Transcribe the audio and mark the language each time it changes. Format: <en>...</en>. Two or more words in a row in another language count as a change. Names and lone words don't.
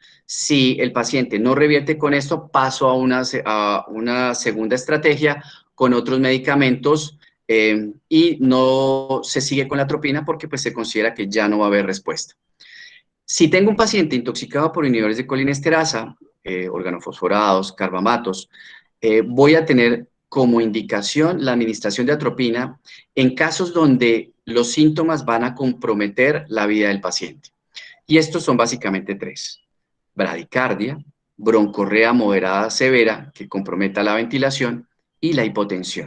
<es>Si el paciente no revierte con esto, paso a una segunda estrategia con otros medicamentos y no se sigue con la atropina porque pues, se considera que ya no va a haber respuesta. Si tengo un paciente intoxicado por inhibidores de colinesterasa, organofosforados, carbamatos, voy a tener como indicación la administración de atropina en casos donde los síntomas van a comprometer la vida del paciente. Y estos son básicamente 3. Bradicardia, broncorrea moderada severa que comprometa la ventilación y la hipotensión.</es>